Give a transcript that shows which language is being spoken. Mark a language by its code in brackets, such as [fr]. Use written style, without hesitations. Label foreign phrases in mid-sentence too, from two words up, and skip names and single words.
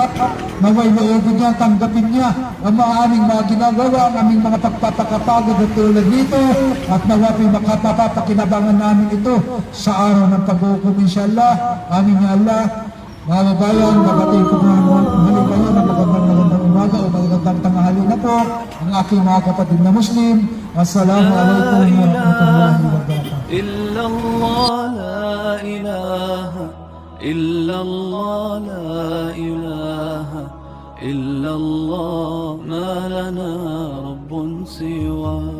[tl] Naway loobin niya, tanggapin niya ang mga aming mga ginagawa, ang aming mga pagpapakapagod at tulad nito at nawapi makapapakinabangan namin ito sa araw ng pag-uukom inshallah. [ar] آمين يا الله. [tl] Mga babayan, kapatid ko na muli kayo na magandang umaga o magandang tanghali na po ang aking mga kapatid na Muslim. [ar] السلام عليكم ورحمة الله وبركاته. إلا الله، لا إله إلا الله، لا إله إلا الله، ما لنا ربٌّ سواه.